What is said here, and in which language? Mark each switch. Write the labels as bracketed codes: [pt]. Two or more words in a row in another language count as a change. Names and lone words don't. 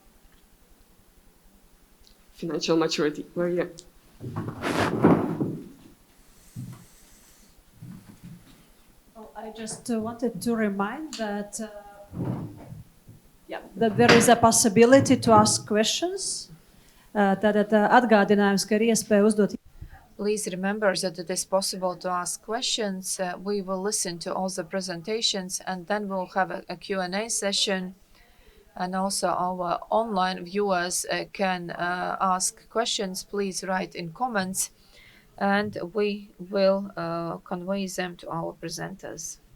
[en] Financial maturity. Well, yeah. I just wanted to remind that that there is a possibility to ask questions. [lv] Tātad atgādinājums, ka ir iespēja uzdot. [en] Please remember that it is possible to ask questions. We will listen to all the presentations, and then we'll have a Q&A session. And also our online viewers can ask questions. Please write in comments, and we will convey them to our presenters.